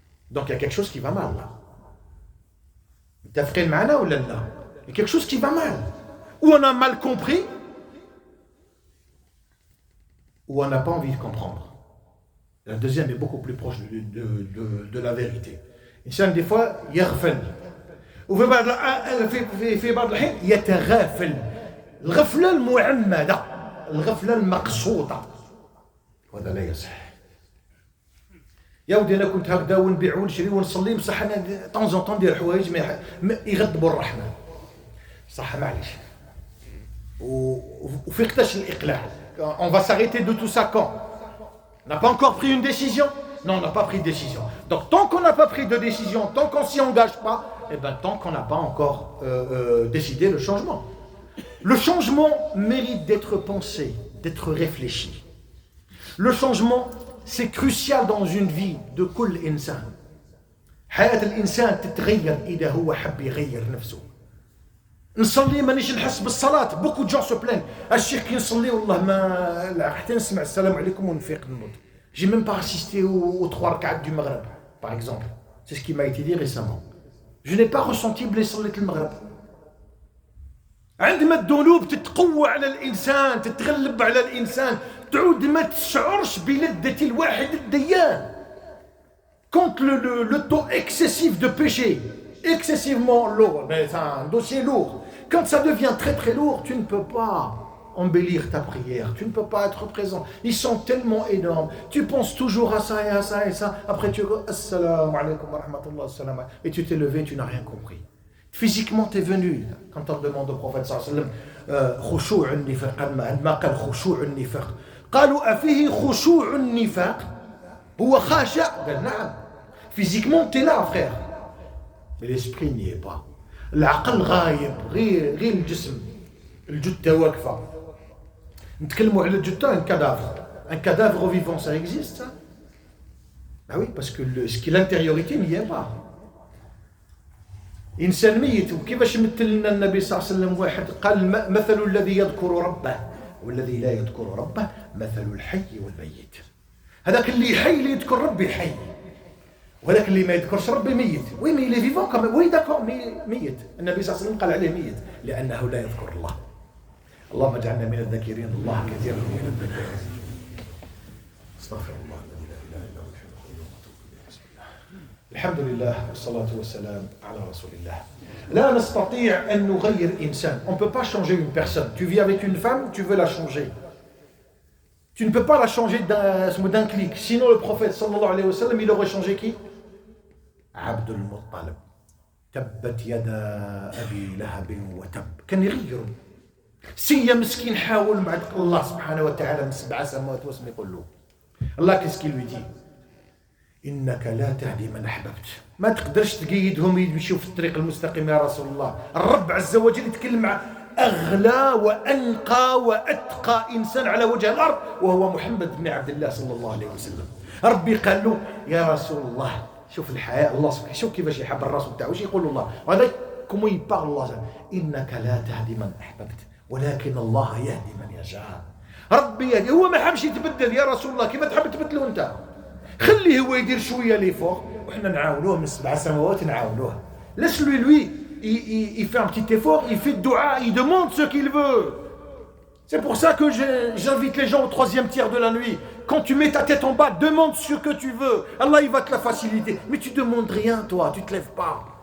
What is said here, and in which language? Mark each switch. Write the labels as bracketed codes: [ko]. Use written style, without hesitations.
[fr] Donc il y a quelque chose qui va mal là. T'as fait le mana ou là? Il y a quelque chose qui va mal. Ou on a mal compris, ou on n'a pas envie de comprendre. La deuxième est beaucoup plus proche de la vérité. [ar] الإنسان [fr] des fois [ar] يغفل وفي بعض الحين يتغافل. الغفلة المعمدة، الغفلة المقصودة، وهذا لا يصح. يا ودي أنا كنت هكذا ونبيع ونشري ونصلي، بصح أنا طونزون ندير حوايج ما يغضبوا الرحمن. صح معليش. وفي وقتاش الإقلاع؟ [fr] On va s'arrêter de tout ça quand? On n'a pas encore pris une décision? Non, on n'a pas pris de décision. Donc tant qu'on n'a pas pris de décision, tant qu'on ne s'y engage pas, et bien tant qu'on n'a pas encore décidé le changement. Le changement mérite d'être pensé, d'être réfléchi. Le changement, c'est crucial dans une vie de [ar] كل إنسان. حياة الإنسان تتغير إذا هو حب يغير نفسه. نصلي مانيش نحس بالصلاة. [fr] Beaucoup de gens se plaignent. [ar] الشيخ كي نصلي والله ما حتى نسمع السلام عليكم ونفيق نموت. [fr] J'ai même pas assisté aux 3 rak'at du Maghreb. par exemple. C'est ce qui m'a été dit récemment. Je n'ai pas ressenti [ar] بلي صليت المغرب. عندما الذنوب تتقوى على الإنسان تتغلب على الإنسان تعود ما تشعرش بلذة الواحد الديان. [fr] Quand le taux excessif de péché, excessivement lourd, mais c'est un dossier lourd, quand ça devient très très lourd, tu ne peux pas embellir ta prière, tu ne peux pas être présent. Ils sont tellement énormes. Tu penses toujours à ça et à ça et ça. Après tu dis Assalamu alaikum wa rahmatullah, assalamu alaikum. Et tu t'es levé, tu n'as rien compris. Physiquement, tu es venu. Quand on demande au prophète sallallahu alayhi wa sallam, [ar] خشوع النفاق, عندما قال خشوع النفاق. قالوا أفيه خشوع النفاق؟ هو خاشع؟ قال نعم. [fr] Physiquement, tu es là, frère. Mais l'esprit n'y est pas. [ar] العقل غايب, غير الجسم. الجثة واقفة. نتكلموا على الجثة, [fr] un cadavre. Un cadavre vivant, ça existe, ça? Ah oui, parce que ce qui est l'intériorité n'y est pas. [ar] إنسان ميت وكيفاش مثل لنا النبي صلى الله عليه وسلم واحد قال مثل الذي يذكر ربه والذي لا يذكر ربه مثل الحي والميت. هذاك اللي حي اللي يذكر ربي حي وهذاك اللي ما يذكرش ربي ميت. [fr] وي مي لي فيفون كما وي داكور [ar] ميت. النبي صلى الله عليه وسلم قال عليه ميت لأنه لا يذكر الله. اللهم اجعلنا من الذاكرين الله كثيرا من الذاكرين. استغفر الله الذي لا اله الا هو الحي القيوم واتوب اليه. بسم الله. الحمد لله والصلاة والسلام على رسول الله. لا نستطيع أن نغير إنسان. [fr] On ne peut pas changer une personne. Tu vis avec une femme, tu veux la changer. Tu ne peux pas la changer d'un clic. Sinon le prophète sallallahu alayhi wa sallam, il aurait changé qui? Abdul Muttalib. [ar] تبت يدا أبي لهب وتب. كان يغيروا. سي مسكين حاول مع الله سبحانه وتعالى من 7 سماوات واسم يقول له الله [fr] qu'est-ce qu'il lui dit [ar] إنك لا تهدي من أحببت. ما تقدرش تقيدهم يمشيوا في الطريق المستقيم يا رسول الله. الرب عز وجل يتكلم مع أغلى وأنقى وأتقى إنسان على وجه الأرض وهو محمد بن عبد الله صلى الله عليه وسلم. ربي قال له يا رسول الله شوف الحياة الله سبحانه شوف كيفاش يحب الرسول تاعو واش يقول الله وهذا كومو يبار الله إنك لا تهدي من أحببت ولكن الله يهدي من يشاء. ربي يهدي. هو ما حبش يتبدل يا رسول الله كيما تحب تبدلو انت. خليه هو يدير شويه لي فوق وحنا نعاونوه من 7 سماوات نعاونوه. [fr] Laisse-lui lui il fait un petit effort, il fait dua, il demande ce qu'il veut. C'est pour ça que j'invite les gens au 3e tiers de la nuit. Quand tu mets ta tête en bas, demande ce que tu veux. Allah il va te la faciliter. Mais tu demandes rien toi, tu te lèves pas.